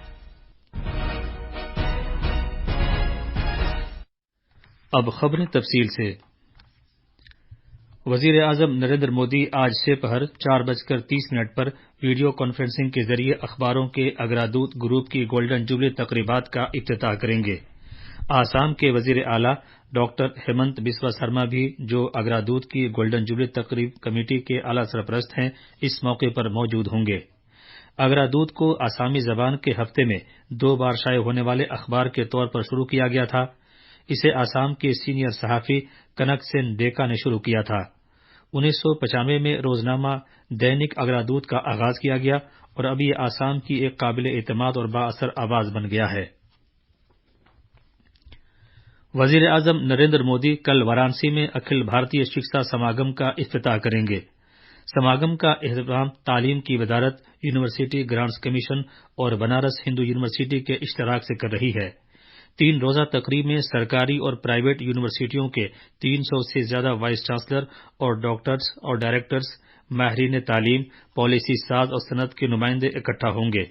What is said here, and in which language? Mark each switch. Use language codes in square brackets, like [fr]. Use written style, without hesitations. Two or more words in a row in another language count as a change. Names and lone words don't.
[ur] اب خبریں تفصیل سے۔ وزیر اعظم نریندر مودی آج سے پہر 4:30 پر [en] video conferencing [ur] کے ذریعے اخباروں کے اگرادوت گروپ کی [en] golden jubilee [ur] تقریبات کا افتتاح کریں گے۔ آسام کے وزیر اعلیٰ ڈاکٹر ہیمنت بسوا سرما بھی، جو اگرادوت کی [en] golden jubilee [ur] تقریب کمیٹی کے اعلیٰ سرپرست ہیں، اس موقع پر موجود ہوں گے۔ اگرادوت کو آسامی زبان کے ہفتے میں 2 بار شائع ہونے والے اخبار کے طور پر شروع کیا گیا تھا۔ اسے آسام کے سینئر صحافی کنک سین ڈیکا نے شروع کیا تھا۔ 1995 میں روزنامہ دینک اگرادوت کا آغاز کیا گیا اور اب یہ آسام کی ایک قابل اعتماد اور بااثر آواز بن گیا ہے۔ وزیر اعظم نریندر مودی کل وارانسی میں اکھل بھارتیہ شکشا سماگم کا افتتاح کریں گے۔ سماگم کا اہتمام تعلیم کی وزارت، یونیورسٹی گرانٹس کمیشن اور بنارس ہندو یونیورسٹی کے اشتراک سے کر رہی ہے۔ 3 روزہ تقریب میں سرکاری اور پرائیویٹ یونیورسٹیوں کے 300 سے زیادہ [en] vice chancellor [ur] اور ڈاکٹرز اور ڈائریکٹرز، ماہرین تعلیم، پالیسی ساز اور صنعت کے نمائندے اکٹھا ہوں گے۔